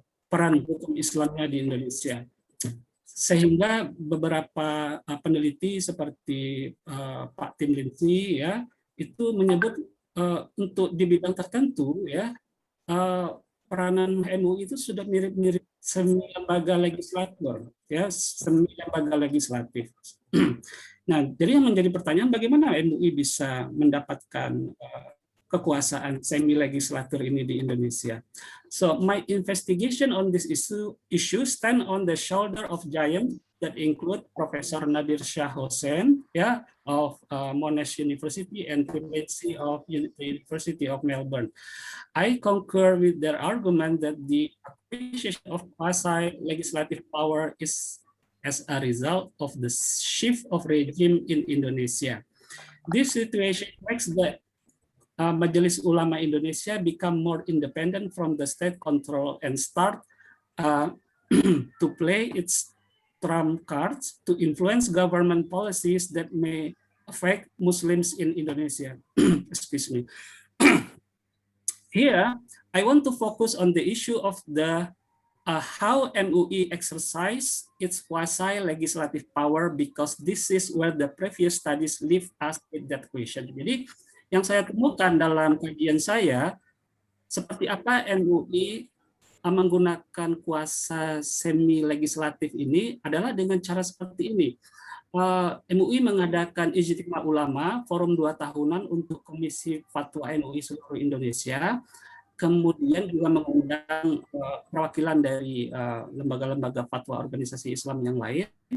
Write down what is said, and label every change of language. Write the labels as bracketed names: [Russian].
[Indonesian] peran hukum Islamnya di Indonesia, sehingga beberapa peneliti seperti Pak Tim Lindsay ya itu menyebut untuk di bidang tertentu ya peranan MUI itu sudah mirip-mirip semi lembaga legislator ya, semi lembaga legislatif. Nah, jadi yang menjadi pertanyaan bagaimana MUI bisa mendapatkan kekuasaan semi legislatur ini di Indonesia. [English] So my investigation on this issue stand on the shoulder of giants that include Professor Nadir Shah Hussain, of Monash University and Tim Lindsay of the University of Melbourne. I concur with their argument that the appreciation of quasi-legislative power is as a result of the shift of regime in Indonesia. This situation makes the Majelis Ulama Indonesia become more independent from the state control and start to play its trump cards to influence government policies that may affect Muslims in Indonesia. Excuse me. Here, I want to focus on the issue of the how MUI exercise its quasi-legislative power, because this is where the previous studies leave us with that question. [Indonesian] Jadi, yang saya temukan dalam kajian saya, seperti apa MUI menggunakan kuasa semi-legislatif ini adalah dengan cara seperti ini. MUI mengadakan Ijtima Ulama, forum 2 tahunan untuk Komisi Fatwa MUI seluruh Indonesia, kemudian juga mengundang perwakilan dari lembaga-lembaga fatwa organisasi Islam yang lain.